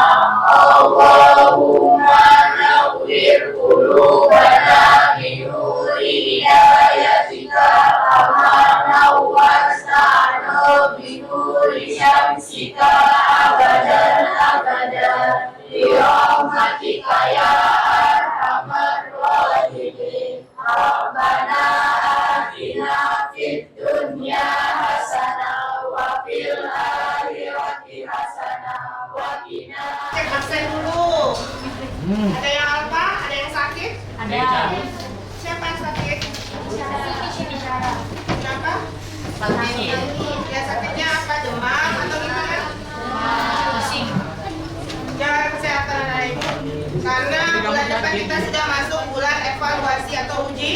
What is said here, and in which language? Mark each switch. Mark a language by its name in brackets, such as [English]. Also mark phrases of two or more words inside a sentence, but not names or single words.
[Arabic] اللهم نور قلوبنا بنور هدايتك كما نورتنا بنور شمسك أبدا أبدا برحمتك يا أرحم الراحمين. ربنا آتنا في الدنيا حسنة وفي الآخرة حسنة وقنا. [Indonesian] Cek absen dulu. Ada yang apa? Ada yang sakit? Ada. Siapa yang sakit? Siapa? Sakit. Ya sakitnya apa? Demam atau gimana? Pusing. Jaga kesehatan anak ibu. Karena bulan depan kita sudah masuk bulan evaluasi atau uji.